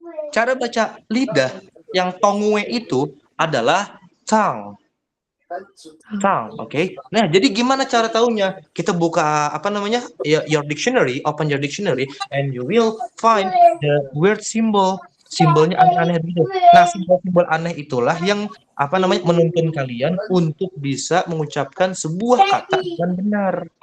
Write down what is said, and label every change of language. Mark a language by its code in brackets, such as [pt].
[id] Cara baca lidah yang tongue itu adalah tongue. Found, oke. Nah, jadi gimana cara taunya? Kita buka apa namanya? [en] Your dictionary, open your dictionary, and you will find the weird symbol. [id] Simbolnya aneh-aneh gitu. Nah, simbol-simbol aneh itulah yang apa namanya menuntun kalian untuk bisa mengucapkan sebuah kata dengan benar.